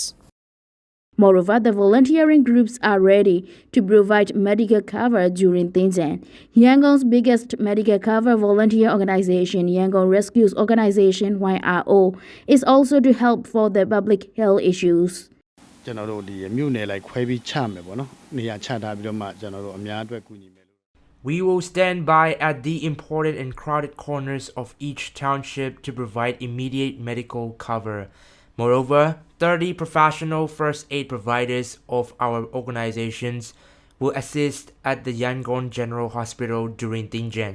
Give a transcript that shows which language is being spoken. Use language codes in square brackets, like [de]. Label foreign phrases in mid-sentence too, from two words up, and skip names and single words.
[en] Moreover, the volunteering groups are ready to provide medical cover during Thingyan. Yangon's biggest medical cover volunteer organization, Yangon Rescues Organization (YRO), is also to help for the public health issues. [my] ကျွန်တော်တို့ဒီမြို့နယ်လိုက်ခွဲပြီးချမယ်ပေါ့နော်နေရာချထားပြီးတော့မှကျွန်တော်တို့အများအတွက်ကူညီမယ် [en] We will stand by at the important and crowded corners of each township to provide immediate medical cover. Moreover, 30 professional first aid providers of our organizations will assist at the Yangon General Hospital during Thingyan.